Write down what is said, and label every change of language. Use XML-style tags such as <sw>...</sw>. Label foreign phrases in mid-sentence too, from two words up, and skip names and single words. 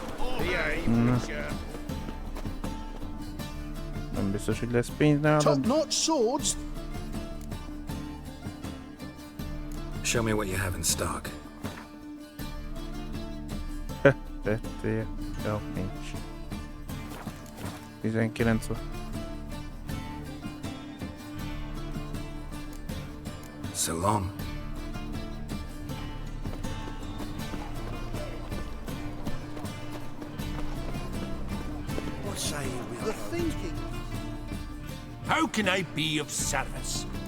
<hu>Nem biztos, hogy lesz pénz nálad.</hu> <en>Top-notch swords. Show me what you have in stock.</en> <hu>Tettél. Jó, nincs. 19 van.</hu> <en>So long. What say you we are thinking? How can I be of service?</en>